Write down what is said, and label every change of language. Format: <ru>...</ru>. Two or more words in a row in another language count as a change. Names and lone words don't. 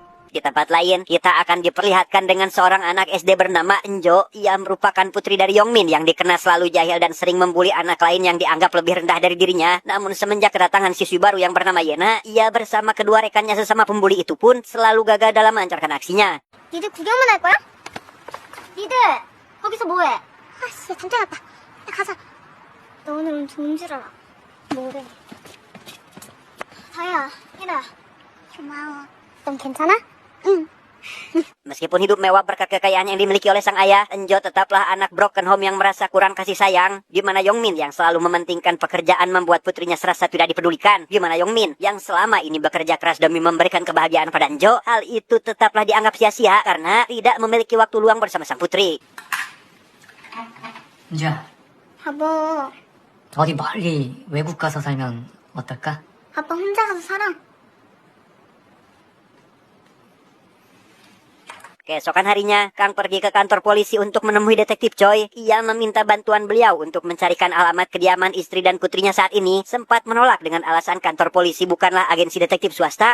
<id>Di tempat lain, kita akan diperlihatkan dengan seorang anak SD bernama Enjo. Ia merupakan putri dari Yongmin yang dikenal selalu jahil dan sering membuli anak lain yang dianggap lebih rendah dari dirinya. Namun semenjak kedatangan siswi baru yang bernama Yena, ia bersama kedua rekannya sesama pembuli itu pun selalu gagal dalam melancarkan aksinya.</id> <ko>니들 구경만 할 거야? 니들 거기서 뭐해? 아씨 진짜 났다. 야, 가자. 너 오늘은 좋은 줄 알아. 뭐래? 다혜야, 얘들아. 고마워. 넌 괜찮아? 응.</ko> <id>Meskipun hidup mewah berkat kekayaan yang dimiliki oleh sang ayah, Enjo tetaplah anak</id> <en>broken home</en> <id>yang merasa kurang kasih sayang. Di mana Yongmin yang selalu mementingkan pekerjaan membuat putrinya serasa tidak dipedulikan. Di mana Yongmin yang selama ini bekerja keras demi memberikan kebahagiaan pada Enjo, hal itu tetaplah dianggap sia-sia karena tidak memiliki waktu luang bersama sang putri.</id> <ko>은주야, 여보, 어디 멀리 외국 가서 살면 어떨까? 아빠 혼자 가서 살아.</ko> <id>Keesokan harinya, Kang pergi ke kantor polisi untuk menemui detektif Choi. Ia meminta bantuan beliau untuk mencarikan alamat kediaman istri dan putrinya saat ini. Sempat menolak dengan alasan kantor polisi bukanlah agensi detektif swasta.</id>